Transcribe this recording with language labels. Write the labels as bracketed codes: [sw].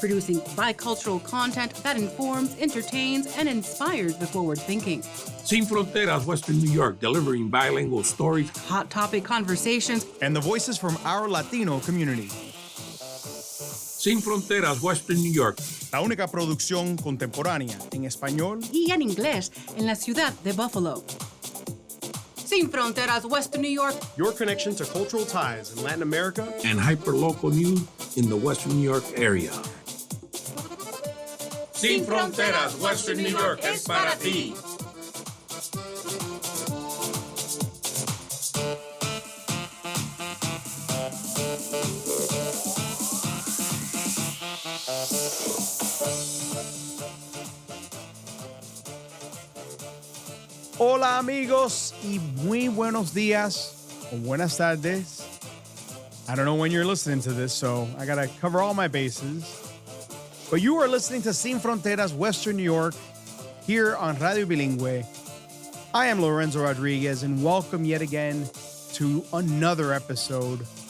[en] producing bicultural content that informs, entertains, and inspires the forward thinking. Sin Fronteras Western New York, delivering bilingual stories, hot topic conversations, and the voices from our Latino community. Sin Fronteras Western New York, [es] la única producción contemporánea en español y en inglés en la ciudad de Buffalo. Sin Fronteras Western New York, [en] your connection to cultural ties in Latin America and hyperlocal news in the Western New York area. [es] Sin Fronteras Western New York es para ti. Hola amigos y muy buenos días o buenas tardes. [en] I don't know when you're listening to this, so I gotta cover all my bases. But you are listening to Sin Fronteras Western New York here on Radio Bilingüe. I am Lorenzo Rodriguez and welcome yet again to another episode.